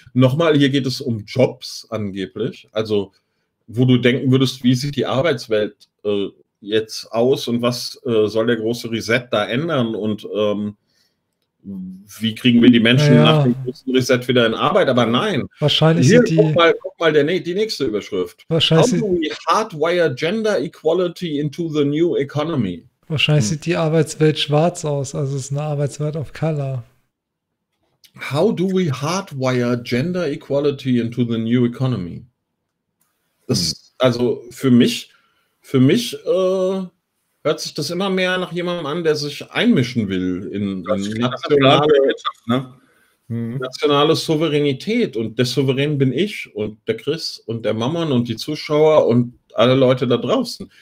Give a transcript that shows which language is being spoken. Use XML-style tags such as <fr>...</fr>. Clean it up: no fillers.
<de>Nochmal, hier geht es um Jobs angeblich, also wo du denken würdest, wie sieht die Arbeitswelt jetzt aus und was soll der große Reset da ändern und wie kriegen wir die Menschen nach dem großen Reset wieder in Arbeit? Aber nein. Wahrscheinlich hier, guck mal die nächste Überschrift. Wahrscheinlich</de> <en>How do we hardwire gender equality into the new economy?</en> <de>Wahrscheinlich sieht die Arbeitswelt schwarz aus, also es ist eine Arbeitswelt</de> <en>of color. How do we hardwire gender equality into the new economy?</en> <de>Das ist, also für mich hört sich das immer mehr nach jemandem an, der sich einmischen will in nationale Souveränität. Und der Souverän bin ich und der Chris und der Mammon und die Zuschauer und alle Leute da draußen.</de>